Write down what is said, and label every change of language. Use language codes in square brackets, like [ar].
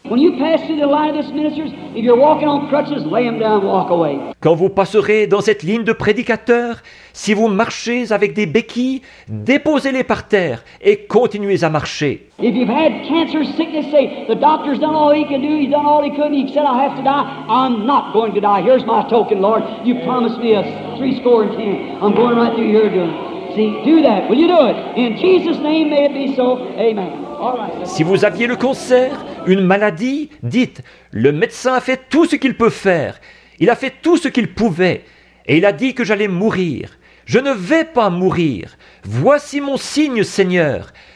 [en] When you pass through the line of this ministers, if you're walking on crutches, lay them down, walk away. [fr] Quand vous passerez dans cette ligne de prédicateurs, si vous marchez avec des béquilles, déposez-les par terre et continuez à marcher. [en] If you've had cancer, sickness, say, the doctor's done all he can do, he's done all he could, and he said, I have to die. I'm not going to die. Here's my token, Lord. You promised me 70. I'm going right through here doing it. See, do that. Will you do it? In Jesus' name, may it be so. Amen. All right. [fr] Si vous aviez le cancer, une maladie, dites, le médecin a fait tout ce qu'il peut faire. Il a fait tout ce qu'il pouvait. Et il a dit que j'allais mourir. Je ne vais pas mourir. Voici mon signe, Seigneur.